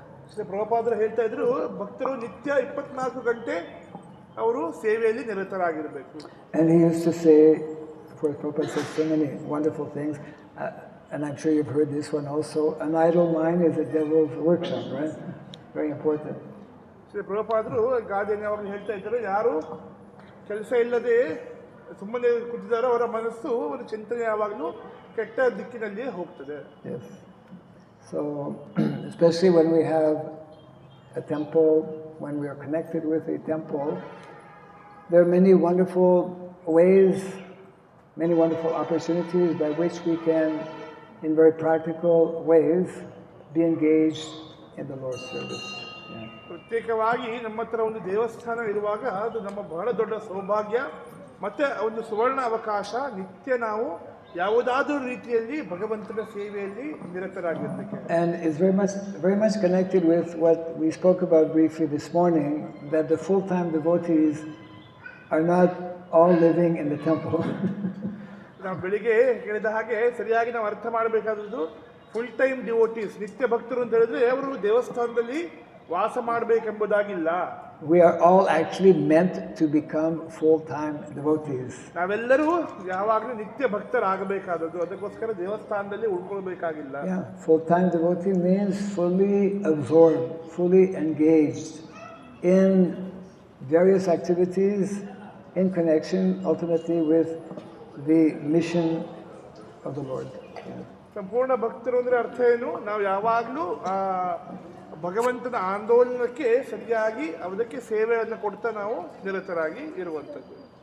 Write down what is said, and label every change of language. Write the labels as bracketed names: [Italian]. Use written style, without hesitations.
[Kannada] ಶ್ರೀ ಪ್ರಭುಪಾದರು ಹೇಳ್ತಾ ಇದ್ರು, ಭಕ್ತರು ನಿತ್ಯ 24 ಗಂಟೆ ಅವರು ಸೇವೆಯಲ್ಲಿ ನಿರತರಾಗಿರಬೇಕು. [English] And he used to say, of course Prabhupada said so many wonderful things, and I'm sure you've heard this one also, an idle mind is a devil's workshop, right? Very important. [Kannada] Shri ಪ್ರಭುಪಾದರು ಗಾದೆಯನ್ನು ಯಾವಾಗಲೂ ಹೇಳ್ತಾ ಇದ್ದಾರೆ, ಯಾರು ಕೆಲಸ ಇಲ್ಲದೆ ಸುಮ್ಮನೆ ಕೂತಿದ್ದಾರೋ ಅವರ ಮನಸ್ಸು, ಅವರ ಚಿಂತನೆ ಯಾವಾಗಲೂ ಕೆಟ್ಟ ದಿಕ್ಕಿನಲ್ಲಿಯೇ ಹೋಗ್ತದೆ. [English] Yes. So, especially when we have a temple, when we are connected with a temple, there are many wonderful ways, many wonderful opportunities by which we can, in very practical ways, be engaged in the Lord's service. Yeah. [Kannada] ಪ್ರತ್ಯೇಕವಾಗಿ ನಮ್ಮ ಹತ್ರ ಒಂದು ದೇವಸ್ಥಾನ ಇರುವಾಗ ಅದು ನಮ್ಮ ಬಹಳ ದೊಡ್ಡ ಸೌಭಾಗ್ಯ ಮತ್ತು ಒಂದು ಸುವರ್ಣ ಅವಕಾಶ. ನಿತ್ಯ ನಾವು ಯಾವುದಾದರೂ ರೀತಿಯಲ್ಲಿ ಭಗವಂತನ ಸೇವೆಯಲ್ಲಿ ನಿರತರಾಗಿರಲಿಕ್ಕೆ. [English] And it's very much connected with what we spoke about briefly this morning, that the full-time devotees are not all living in the temple. [Kannada] ನಾವು ಬೆಳಿಗ್ಗೆ ಹೇಳಿದ ಹಾಗೆ ಸರಿಯಾಗಿ ನಾವು ಅರ್ಥ ಮಾಡಬೇಕಾದದ್ದು, [English] full time devotees, [Kannada] ನಿತ್ಯ ಭಕ್ತರು ಅಂತ ಹೇಳಿದ್ರೆ ಅವರು ದೇವಸ್ಥಾನದಲ್ಲಿ ವಾಸ ಮಾಡಬೇಕೆಂಬುದಾಗಿಲ್ಲ. [English] We are all actually meant to become full-time devotees. [Kannada] ನಾವೆಲ್ಲರೂ ಯಾವಾಗಲೂ ನಿತ್ಯ ಭಕ್ತರಾಗಬೇಕಾದದ್ದು, ಅದಕ್ಕೋಸ್ಕರ ದೇವಸ್ಥಾನದಲ್ಲಿ ಉಳ್ಕೊಳ್ಬೇಕಾಗಿಲ್ಲ. [English] Yeah, full-time devotee means fully absorbed, fully engaged in various activities in connection ultimately with the mission of the Lord. Yeah. [Kannada] ಸಂಪೂರ್ಣ ಭಕ್ತರು ಅಂದರೆ ಅರ್ಥ ಏನು? ನಾವು ಯಾವಾಗಲೂ ಭಗವಂತನ ಆಂದೋಲನಕ್ಕೆ ಸರಿಯಾಗಿ ಅದಕ್ಕೆ ಸೇವೆಯನ್ನು ಕೊಡ್ತಾ ನಾವು ನಿರತರಾಗಿ ಇರುವಂಥದ್ದು.